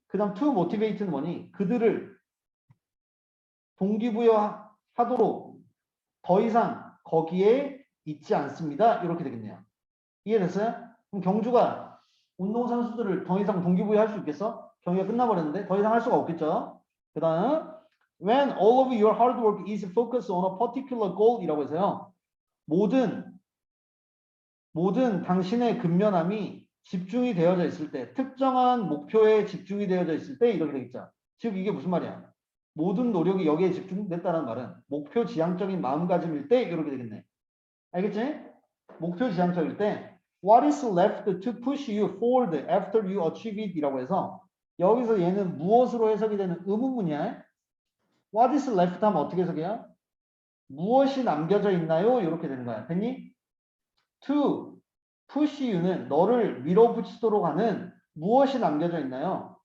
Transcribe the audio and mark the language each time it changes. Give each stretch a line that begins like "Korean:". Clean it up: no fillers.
Korean: 그 다음
English: to motivate
Korean: 는 뭐니? 그들을 동기부여하도록 더 이상 거기에 있지 않습니다. 이렇게 되겠네요. 이해됐어요? 그럼 경주가 운동선수들을 더 이상 동기부여할 수 있겠어? 경기가 끝나버렸는데 더 이상 할 수가 없겠죠. 그 다음
English: when all of your hard work is focused on a particular goal
Korean: 이라고 해서요. 모든 당신의 근면함이 집중이 되어져 있을 때, 특정한 목표에 집중이 되어져 있을 때 이렇게 되겠죠. 즉 이게 무슨 말이야? 모든 노력이 여기에 집중됐다는 말은 목표 지향적인 마음가짐일 때 이렇게 되겠네. 알겠지? 목표 지향적일 때
English: What is left to push you forward after you achieve it?
Korean: 이라고 해서 여기서 얘는 무엇으로 해석이 되는 의문문이야.
English: What is left
Korean: 하면 어떻게 해석해요? 무엇이 남겨져 있나요? 이렇게 되는 거야. 됐니?
English: To push you
Korean: 는 너를 밀어붙이도록 하는 무엇이 남겨져 있나요?